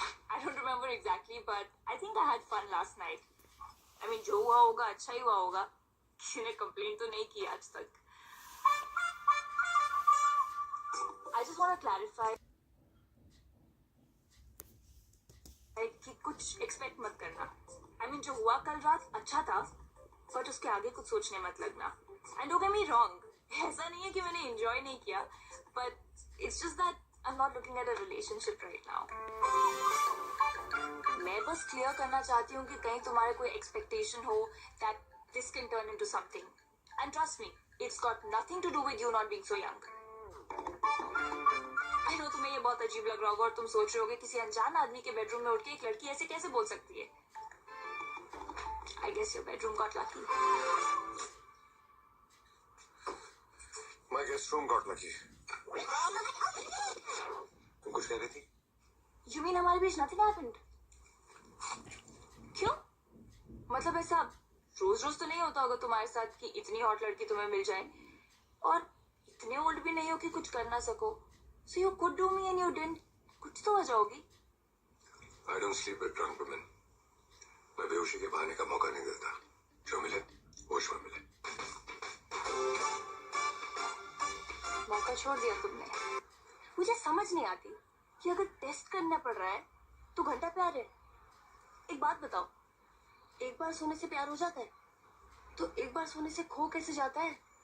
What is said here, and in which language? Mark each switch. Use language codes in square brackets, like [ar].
[en] I don't remember exactly, but I think I had fun last night. I mean, [hi] जो हुआ होगा अच्छा ही हुआ होगा. किसी ने complain तो नहीं किया आज तक. [en] I just want to clarify [hi] कि कुछ [en] expect [hi] मत करना. [en] I mean, [hi] जो हुआ कल रात अच्छा था, [en] but [hi] उसके आगे कुछ सोचने मत लगना. [en] And don't get me wrong, [hi] ऐसा नहीं है कि मैंने enjoy नहीं किया, [en] but it's just that I'm not looking at a relationship right now. [hi] मैं बस क्लियर करना चाहती हूँ कि कहीं तुम्हारे कोई एक्सपेक्टेशन हो [en] that this can turn into something. And trust me, it's got nothing to do with you not being so young. I know [hi] तुम्हें ये बहुत अजीब लग रहा होगा और तुम सोच रहे होगे किसी अनजान आदमी के बेडरूम में उठ के एक लड़की ऐसे कैसे बोल सकती है. [en] I guess your bedroom got lucky. My guest room got lucky. [hi] तुम कुछ कह रही थी? [en] You mean [hi] हमारे बीच [en] nothing happened? [hi] क्यों? मतलब ऐसा रोज रोज तो नहीं होता होगा तुम्हारे साथ कि इतनी हॉट लड़की तुम्हें मिल जाए और इतने ओल्ड भी नहीं हो कि कुछ कर ना सको. [en] So you could do me and you didn't. [hi] कुछ तो वजह होगी. [en] I don't sleep with drunk women. [hi] मैं बेहोशी के बहाने का मौका नहीं देता. जो मिले होश में मिले. मौका छोड़ दिया तुमने। मुझे समझ नहीं आती कि अगर टेस्ट करना पड़ रहा है तो घंटा प्यार है। एक बात बताओ, एक बार सोने से प्यार हो जाता है तो एक बार सोने से खो कैसे जाता है?